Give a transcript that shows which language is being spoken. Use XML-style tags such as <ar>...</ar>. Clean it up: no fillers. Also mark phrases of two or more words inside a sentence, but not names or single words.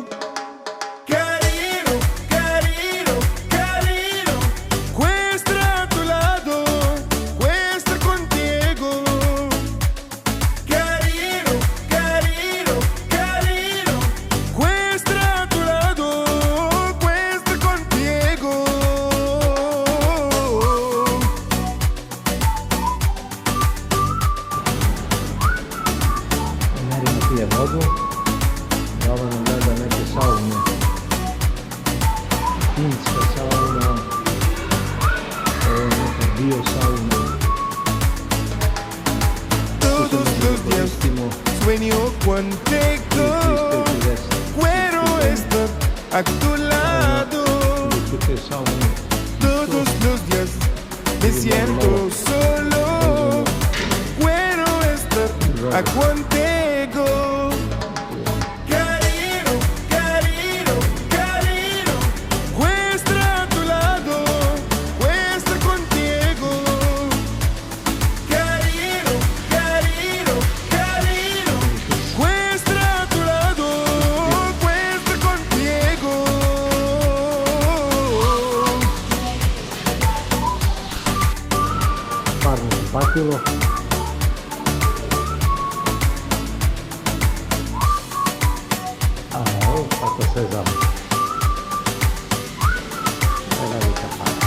<es>Carino, carino, carino. Quiero estar a tu lado. Quiero estar contigo. Carino, carino, carino. Quiero estar a tu lado. Quiero estar contigo.</es> <hr>Marina pije vodu i ova nam gleda neke saune. Finska sauna, ovo je neka bio sauna.</hr> <es>Todos los días sueño contigo. Quiero estar a tu lado. Te saune. Todos los días me siento solo. Quiero estar contigo. Carino, carino, carino. Quiero estar a tu lado. Quiero estar contigo. Carino, carino, carino. Quiero estar a tu lado. Quiero estar contigo.</es> <hr>Parno se patilo. A evo kako se zove. Velika para.</hr>